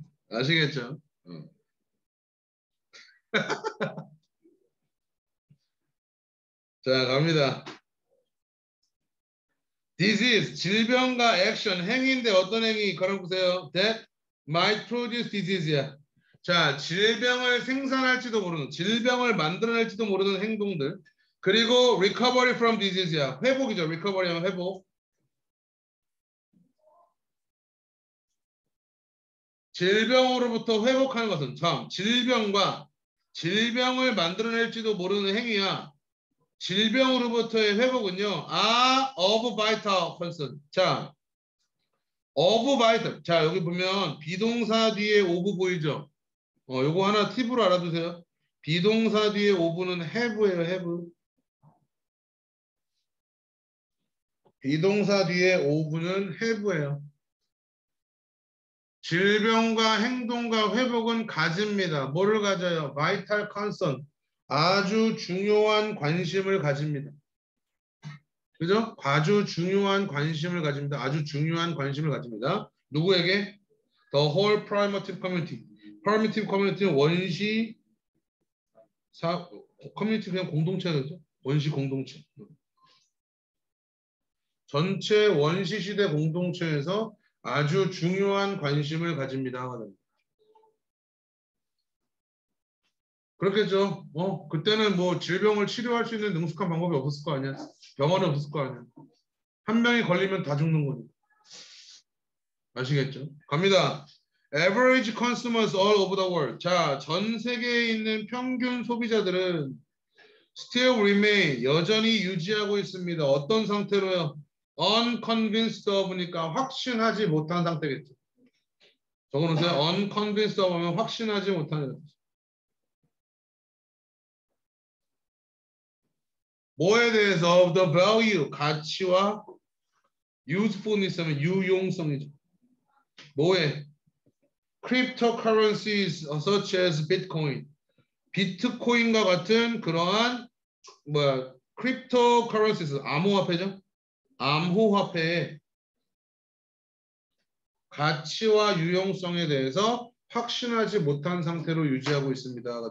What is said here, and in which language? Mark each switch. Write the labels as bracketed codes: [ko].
[ko] 아시겠죠? 자 갑니다. Disease 질병과 액션 행위인데 어떤 행위? 걸어 보세요. [en] That might produce disease야. [ko] 자 질병을 생산할지도 모르는 질병을 만들어낼지도 모르는 행동들. 그리고 [en] recovery from disease야. [ko] 회복이죠. recovery하면 회복. 질병으로부터 회복하는 것은 참 질병과 질병을 만들어낼지도 모르는 행위야. 질병으로부터의 회복은요. [en] of vital concern. [ko] 자, [en] of vital. [ko] 자, 여기 보면 비동사 뒤에 of 보이죠? 요거 하나 팁으로 알아두세요. 비동사 뒤에 of는 have예요, have. 비동사 뒤에 of는 have예요. 질병과 행동과 회복은 가집니다. 뭐를 가져요? [en] vital concern. [ko] 아주 중요한 관심을 가집니다. 그죠? 아주 중요한 관심을 가집니다. 아주 중요한 관심을 가집니다. 누구에게? [en] The whole primitive community. [ko] primitive community는 원시 커뮤니티 그냥 공동체죠. 원시 공동체. 전체 원시 시대 공동체에서 아주 중요한 관심을 가집니다. 그렇겠죠. 그때는 뭐 질병을 치료할 수 있는 능숙한 방법이 없었을 거 아니야. 병원이 없었을 거 아니야. 한 명이 걸리면 다 죽는 거니까. 아시겠죠? 갑니다. [en] Average consumers all over the world. [ko] 자, 전 세계에 있는 평균 소비자들은 [en] still remain, [ko] 여전히 유지하고 있습니다. 어떤 상태로요? [en] Unconvinced of [ko] 니까 확신하지 못한 상태겠죠. 적어놓으세요. [en] Unconvinced of [ko] 하면 확신하지 못하는. 뭐에 대해서? [en] The value, [ko] 가치와 usefulness 하면 유용성이죠. 뭐에? [en] Cryptocurrencies such as Bitcoin. [ko] 비트코인과 같은 그러한 cryptocurrencies, 암호화폐죠. 암호화폐의 가치와 유용성에 대해서 확신하지 못한 상태로 유지하고 있습니다.